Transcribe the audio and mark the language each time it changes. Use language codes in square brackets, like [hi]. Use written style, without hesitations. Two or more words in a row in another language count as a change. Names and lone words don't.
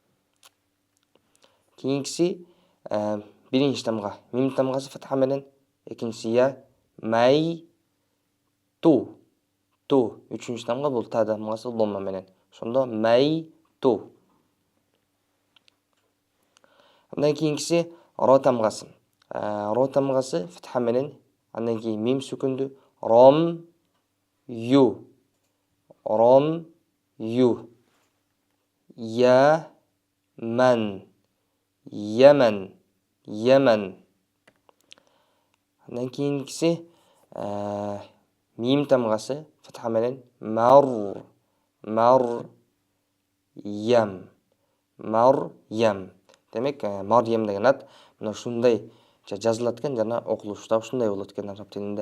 [ky] Кийинкиси биринчи тамга мим тамгасы фатха менен, экинчиси я май ту. Үчүнчү тамга бул та тамгасы домма менен. Ошондо май ту. Андан кийинкиси ро тамгасы. Ро тамгасы фатха менен, андан кийин мим сүкүндү, ром ю. Я ман. Ямен. Андан кийинкиси мим тамгасы фатха менен мар ям. Демек, Марьям деген ат мына ушундай жазылат экен жана окулушу да ушундай болот экен араб тилинде.